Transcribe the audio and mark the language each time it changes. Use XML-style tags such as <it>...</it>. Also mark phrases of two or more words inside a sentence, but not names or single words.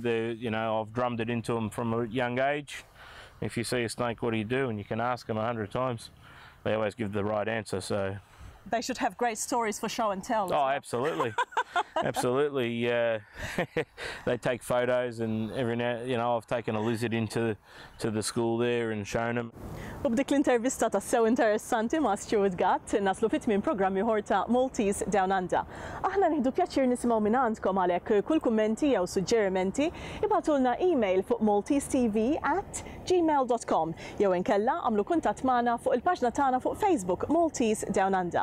<en>You know, I've drummed it into them from a young age. If you see a snake, what do you do? And you can ask them 100 times. They always give the right answer, so. They should have great stories for show and tell. Oh, absolutely. Absolutely. They take photos and every now, you know, I've taken a lizard into the school there and shown them.</en> <mt>U b'dik l-intervista ta' sew interessanti ma' Stewart Gatt naslu fit-tmiem programmi ħor ta' Maltese DownUnder. Aħna nieħdu pjaċir nisimgħu minn għandkom għalhekk kull kummenti jew suġġerimenti ibgħatulna email fuq maltesetv@gmail.com jew inkella għamlu kuntatt magħna fuq il-paġna tagħna fuq Facebook Maltese DownUnder.</mt>